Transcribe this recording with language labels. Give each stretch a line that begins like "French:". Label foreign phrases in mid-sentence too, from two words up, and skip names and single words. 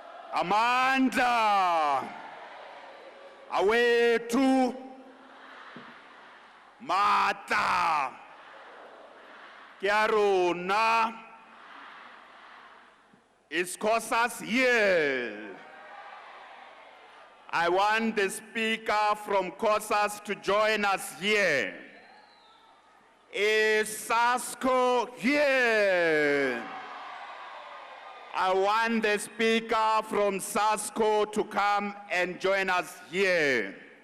Zulu: Amandla awethu
Southern Sotho: matla ke a rona iSkhosas here.
English: I want the speaker from Xhosas to join us here. Sasko here. I want the speaker from Sasko to come and join us here.